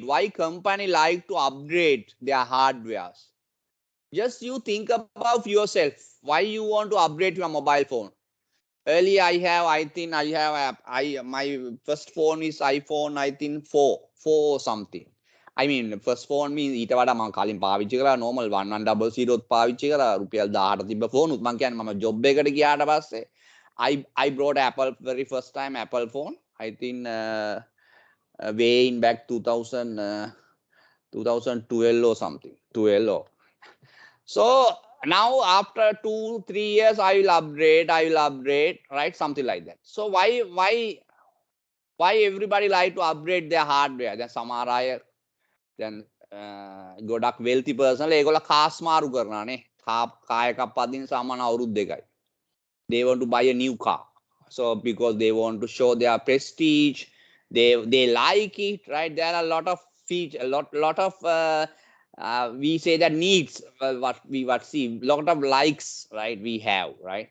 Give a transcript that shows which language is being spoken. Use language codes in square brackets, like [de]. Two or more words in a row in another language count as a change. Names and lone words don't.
[en] Why company like to upgrade their hardwares? Just you think about yourself. Why you want to upgrade your mobile phone? Earlier my first phone is iPhone, I think 4 or something. I mean first phone means [si] ඊට වඩා මම කලින් පාවිච්චි කරා normal 1100 පාවිච්චි කරා රුපියල් 1000ට තිබ්බ phone උත් මම කියන්නේ මම job එකට ගියාට පස්සේ [en] I brought Apple very first time Apple phone. I think way in back 2012 or something. 12 or so now after 2-3 years I will upgrade, right? Something like that. So why everybody like to upgrade their hardware? [si] Then සමහර අය then ගොඩක් [en] wealthy person [si] ඒගොල්ලෝ කාස් මාරු කරනවානේ. කාර් එකක් පදින්න සාමාන්‍ය අවුරුදු දෙකයි. [en] They want to buy a new car. So because they want to show their prestige, they like it, right? There are a lot of features, lot of we say that needs, what see, lot of likes, right? We have, right?